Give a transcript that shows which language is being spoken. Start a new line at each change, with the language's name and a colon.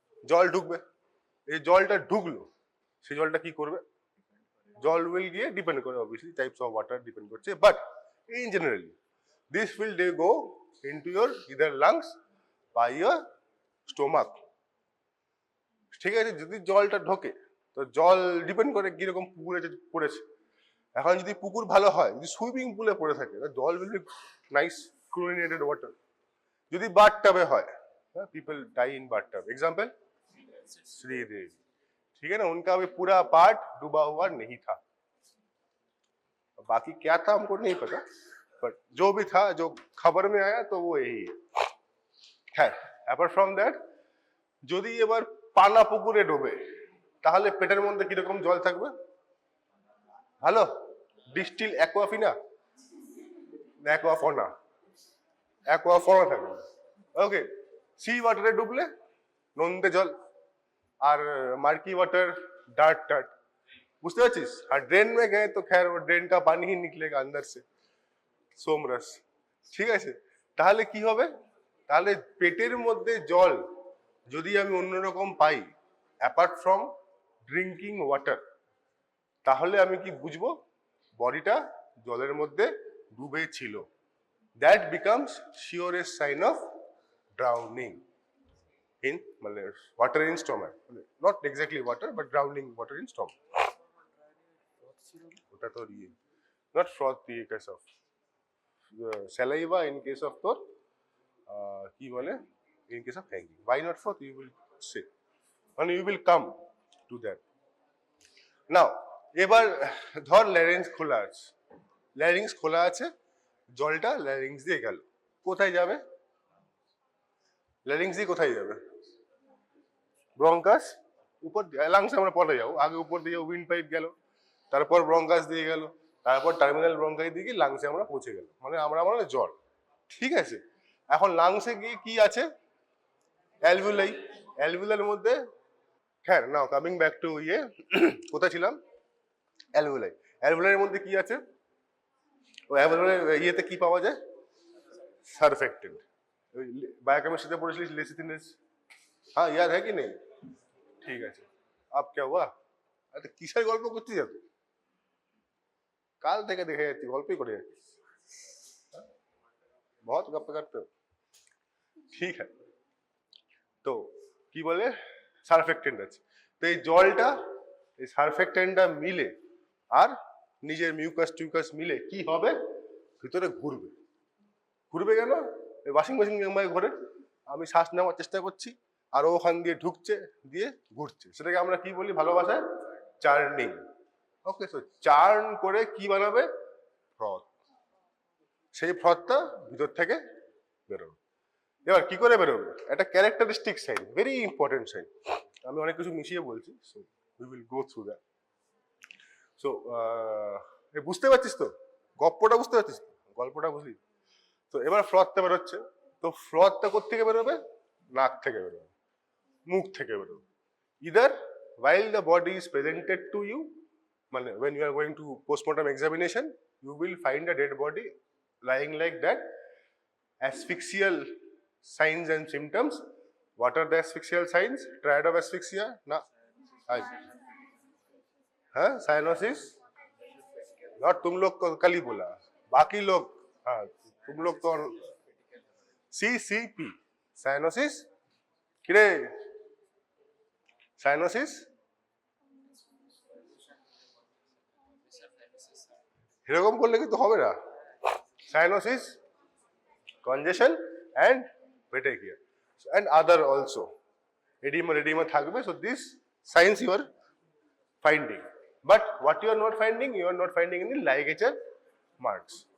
Bangla: জল ঢুকবে এই জলটা ঢুকলো সেই জলটা কি করবে জল উইল গিয়ে ডিপেন্ড করে obviously types of water depend করছে
English: but in generally this will go into your either lungs
Bangla: বা ইয়োর স্টোমাক ঠিক আছে যদি জলটা ঢোকে তো জল ডিপেন্ড করে কিরকম পুকুরে পড়েছে এখন যদি পুকুর ভালো হয়, যদি সুইমিং পুলে পড়ে থাকে, জল
English: Will be nice chlorinated water.
Bangla: যদি বাথ টাবে হয়,
English: people die in bath tub,
Hindi: एग्जाम्पल श्रीदेवी, ठीक है ना, उनका भी पूरा पार्ट डूबा हुआ नहीं था, बाकी क्या था हमको नहीं पता, बट जो भी था, जो खबर में आया तो वो यही है।
English: apart from that,
Bangla: যদি এবার পানা পুকুরে ডোবে তাহলে পেটের মধ্যে কিরকম জল থাকবে? ভালো ডিস্টিল অ্যাকোয়াফিনা, অ্যাকোয়াফোনা, অ্যাকোয়াফোনা থাকবে। ওকে, সি ওয়াটারে ডুবলে নোনতে জল, আর মার্কি ওয়াটার डार्ट टार्ट, বুঝতে পারছিস? আর ড্রেন
Hindi: में गए तो खैर वो ड्रेन का पानी ही निकलेगा अंदर से,
Bangla: সোমরস, ঠিক আছে? তাহলে কি হবে? তাহলে পেটের মধ্যে জল যদি আমি অন্যরকম পাই
English: apart from drinking water,
Bangla: তাহলে আমি কি বুঝবো? বডিটা জলের মধ্যে ডুবে ছিল।
English: that becomes surest sign of drowning in water in stomach, not exactly water but drowning water in stomach,
Bangla: ওটা তো ইয়ে,
English: not froth, the case of saliva in case of
Bangla: তোর কি বলে,
English: in case of hanging, why not froth you will say, and you will come to that.
Bangla: Now এবার ধর larynx খোলা আছে, ল্যারিংস খোলা আছে, জলটা ল্যারিংস দিয়ে গেল, কোথায় যাবে? ল্যারিংস দিয়ে কোথায় যাবে? ব্রঙ্কাস, উপর লাংস আমরা পরে যাবো, আগে উপর দিয়ে উইন্ড পাইপ গেল, তারপর ব্রঙ্কাস দিয়ে গেল, তারপর টার্মিনাল ব্রঙ্কাই দিয়ে গিয়ে লাংসে আমরা পৌঁছে গেল, মানে আমরা জল, ঠিক আছে? এখন লাংসে গিয়ে কি আছে? অ্যালভিউলাই, অ্যালভিউলার মধ্যে, হ্যাঁ
English: now coming back to
Bangla: ইয়ে, কোথায় ছিলাম? অ্যালভিউলাই, অ্যালভিউলার মধ্যে কি আছে? ও অ্যালভিউলার ইয়েতে কি পাওয়া যায়? সারফেক্টেন্ট। বায়োকেমিস্ট্রিতে পড়েছিলিস লেসিথিনেস,
Hindi: हाँ याद है कि नहीं? ठीक है, अब क्या हुआ?
Bangla: अरे কিসের গল্প করছিস এত? কাল থেকে দেখে যাচ্ছি গল্পই করে যাচ্ছিস,
Hindi: बहुत गप्पे करते हो, ठीक है।
Bangla: তো কি বলে, সারফেক্টেন্ট আছে, তো এই জলটা, এই সারফেক্টেন্টটা মিলে আর নিজের মিউকাস টিউকাস মিলে কি হবে? ভিতরে ঘুরবে। ঘুরবে কেন? এই ওয়াশিং মেশিন ঘরে আমি শ্বাস নেওয়ার চেষ্টা করছি, আর ওখান দিয়ে ঢুকছে, দিয়ে ঘুরছে, সেটাকে আমরা কি বলি ভালো ভাষায়? চার্নিং। ওকে, সো চার্ন করে কি বানাবে? ফ্রথ। সেই ফ্রথটা ভিতর থেকে বেরোবে। এবার কি করে বেরোবে?
English: একটা characteristic sign, very important sign,
Bangla: আমি অনেক কিছু মিশিয়ে বলছি,
English: So we will go through that.
Bangla: So বুঝতে পারছিস তো? গপ্পটা বুঝতে পারছিস? গল্পটা বুঝলি? তো এবার ফ্রথটা বেরোচ্ছে, তো ফ্রথটা কোত্থেকে বেরোবে? নাক থেকে বেরোবে, মুখ থেকে বেরোবে।
English: Either while the body is presented to you, মানে when you are going to postmortem examination, you will find a dead body lying like that. Asphyxial signs and symptoms. What are the asphyxial signs? Triad of asphyxia?
Hindi: Na, हाँ cyanosis, not तुम लोग को कल ही बोला, बाकी लोग, हाँ तुम लोग तो CCP, साइनोसिस, किरे সাইনোসিস,
Bangla: এরকম করলে কিন্তু হবে না।
English: Cyanosis, congestion and petechiae and other also, edema থাকবে। So this signs you are finding, but what you are not finding, you are not finding in the ligature marks.